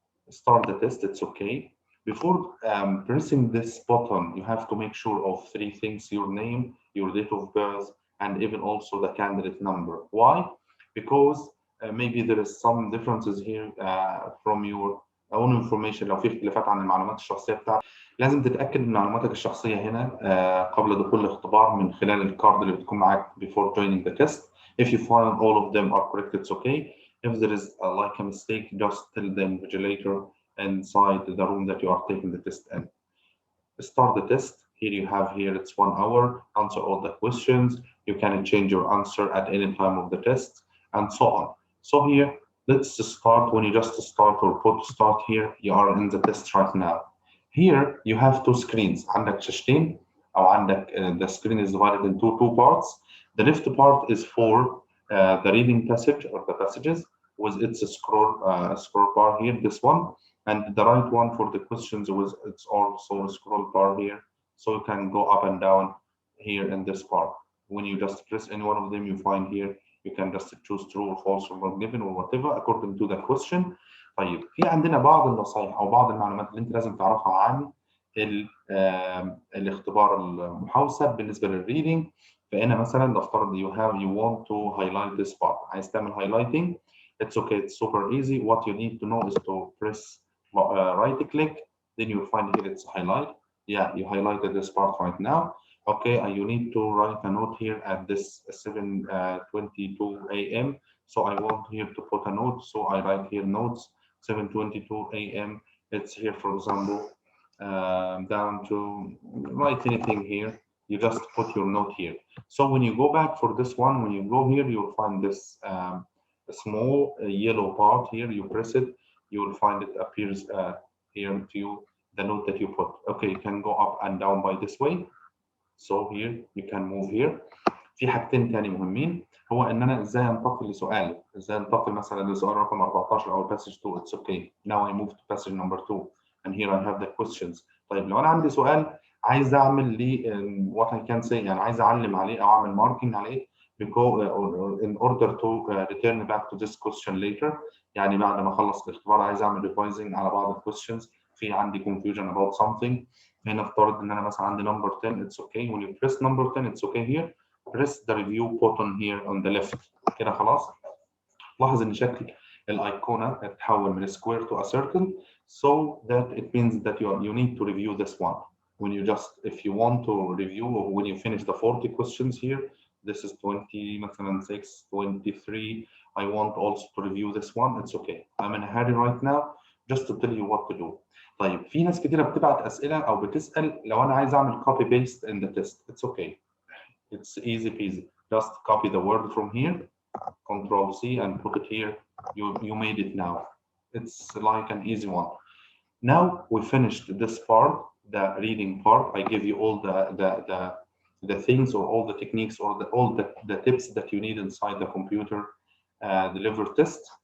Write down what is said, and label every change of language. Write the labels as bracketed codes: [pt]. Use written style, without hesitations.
[en] Start the test, it's okay. Before pressing this button, you have to make sure of 3 things: your name, your date of birth, and even also the candidate number. Why? Because maybe there is some differences here from your own information. [ar] لو في اختلافات عن المعلومات الشخصية بتاعتك لازم تتأكد من معلوماتك الشخصية هنا قبل دخول الاختبار من خلال الكارد اللي بتكون معاك [en] before joining the test. If you find all of them are correct, it's okay. If there is like a mistake, just tell the invigilator inside the room that you are taking the test in. Start the test. Here you have here, it's 1 hour. Answer all the questions. You can change your answer at any time of the test and so on. So here, let's start. When you just start or put start here, you are in the test right now. Here you have 2 screens. [ar] عندك شاشتين. أو عندك [en] the screen is divided into two parts. The left part is for the reading passage or the passages with its scroll bar here, this one, and the right one for the questions with its also a scroll bar here, so you can go up and down here in this part. When you just press any one of them, you find here you can just choose true or false or not given or whatever according to the question. [ar] طيب في عندنا بعض النصائح او بعض المعلومات اللي انت لازم تعرفها عن الاختبار المحوسب بالنسبه للريدنج. فهنا مثلا نفترض [en] you want to highlight this part، [ar] عايز تعمل [en] highlighting. It's okay, it's super easy. What you need to know is to press right click, then you find here it's highlight. Yeah, you highlighted this part right now. Okay, you need to write a note here at this 7:22 a.m. So I want here to put a note, so I write here notes 7:22 a.m. It's here, for example, down to write anything here. You just put your note here. So when you go back for this one, when you go here, you'll find this a small yellow part here. You press it, you will find it appears here to you, the note that you put. Okay, you can go up and down by this way. So here you can move here. [ar] في حاجتين تاني مهمين، هو ان انا ازاي انتقل لسؤال، ازاي انتقل مثلا لسؤال رقم 14 او passage 2. [en] It's okay. Now I move to passage number 2 and here I have the questions. [ar] طيب لو انا عندي سؤال عايز اعمل لي [en] what I can say، [ar] يعني عايز اعلم عليه او اعمل marking عليه [en] in order to return back to this question later. [ar] يعني بعد ما اخلص الاختبار عايز اعمل revising على بعض questions، في عندي [en] confusion about something. [ar] هنا افترض ان انا مثلا عندي number 10. [en] It's okay. When you press number 10 it's okay here. Press the review button here on the left. [ar] كده خلاص. لاحظ ان شكل الايقونه تتحول من [en] square to a circle, so that it means that you need to review this one. When you just, if you want to review, when you finish the 40 questions here, this is 20 [ar] مثلا [en] 6 23, I want also to review this one. It's okay. I'm in a hurry right now just to tell you what to do. [ar] طيب في ناس كتيره بتبعت اسئله او بتسال لو انا عايز اعمل copy paste [en] in the test. It's okay. It's easy peasy. Just copy the word from here, Control C and put it here. You made it now. It's like an easy one. Now we finished this part, the reading part. I give you all the things or all the techniques or all the tips that you need inside the computer deliver test.